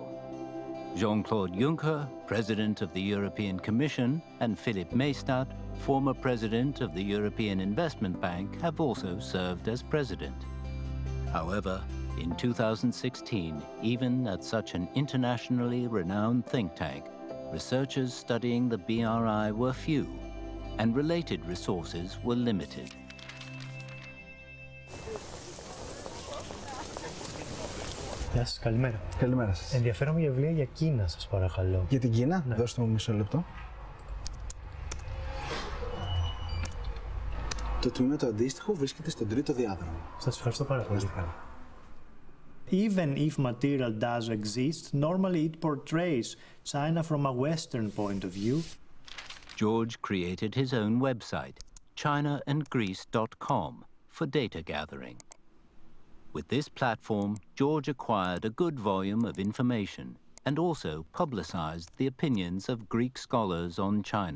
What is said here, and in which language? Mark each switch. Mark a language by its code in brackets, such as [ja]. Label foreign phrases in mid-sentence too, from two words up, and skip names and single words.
[en] Jean-Claude Juncker, president of the European Commission, and Philippe Maystadt, former president of the European Investment Bank, have also served as president. However, in 2016, even at such an internationally renowned think tank, researchers studying the BRI were few, and related resources were limited. [el] Γεια σας, καλημέρα. Καλημέρα σας. Ενδιαφέρομαι για βιβλία για Κίνα, σας παρακαλώ. Για την Κίνα, ναι. Δώστε μου μισό λεπτό. Το τμήμα το αντίστοιχο βρίσκεται στον τρίτο διάδρομο. Σας ευχαριστώ πάρα πολύ. [en] Even if material does exist, normally it portrays China from a Western point of view. George created his own website, chinaandgreece.com, for data gathering. With this platform, George acquired a good volume of information and also publicized the opinions of Greek scholars on China.